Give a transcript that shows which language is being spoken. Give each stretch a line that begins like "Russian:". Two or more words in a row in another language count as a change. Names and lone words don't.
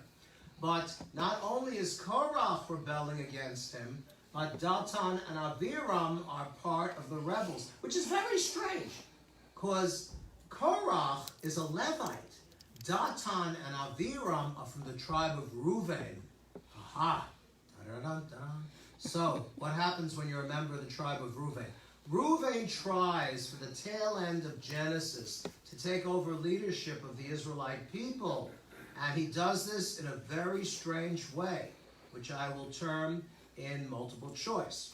English: But not only is Korah rebelling against him, but Datan and Aviram are part of the rebels, which is very strange, because Korah is a Levite. Datan and Aviram are from the tribe of Reuven. Aha! Da-da-da-da. So, what happens when you're a member of the tribe of Reuven? Reuven tries for the tail end of Genesis to take over leadership of the Israelite people. And he does this in a very strange way, which I will term in multiple choice.